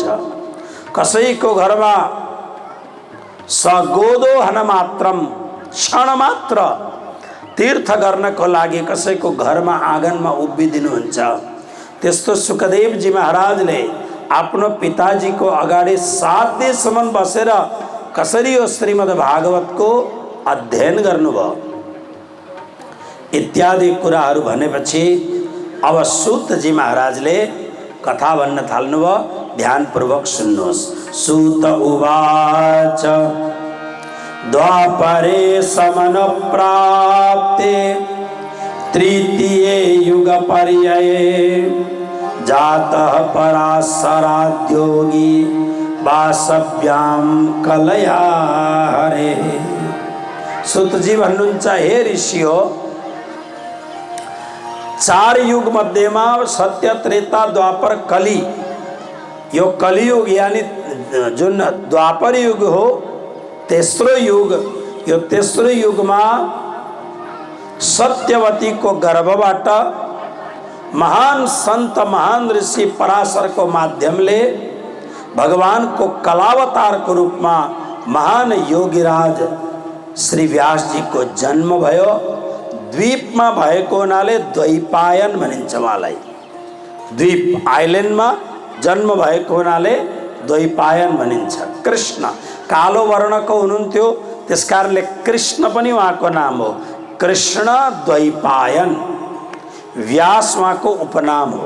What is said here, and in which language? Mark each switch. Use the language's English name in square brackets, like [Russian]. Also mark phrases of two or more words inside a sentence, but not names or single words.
[Nepali] कसैको घरमा सगोदोहन मात्रम क्षण मात्र तीर्थ गर्नको लागि कसैको घरमा आँगनमा उभिदिनुहुन्छ। त्यस्तो सुखदेव जी महाराजले आफ्नो पिताजीको अगाडि 7 दिनसम्म बसेर कसरी यो श्रीमद् भागवतको अध्ययन गर्नुभयो इत्यादि कुराहरू भनेपछि अब सूत जी महाराजले कथा भन्न थाल्नुभयो। ध्यानपूर्वक सुन्नुहोस्। [Sanskrit] सूत उवाच द्वापरे समनुप्राप्ते तृतीये युगपर्यये जातः पराशराद्योगी वासव्यां कलया हरे। [Nepali] सूत जी भन्नुहुन्छ, हे ऋषि हो, 4 युग मध्येमा सत्य त्रेता द्वापर कली, यो कलियुग यानी जुन द्वापर युग हो तेस्रो युग, यो तेस्रो युगमा सत्यवती को गर्भबाट महान संत महान ऋषि पराशर को माध्यमले भगवान को कलावतार [Hindi] को रूप में [Nepali] महान योगीराज श्री व्यास जी को जन्म भयो। द्वीप में भएको हुनाले द्वैपायन भनिन्छ उहाँलाई। द्वीप आइल्यान्ड में जन्म भएको हुनाले द्वैपायन भनिन्छ। कृष्ण कालो वर्णको हुनुहुन्थ्यो, त्यसकारणले कृष्ण पनि उहाँको नाम हो। कृष्ण द्वैपायन। व्यास उहाँको उपनाम हो।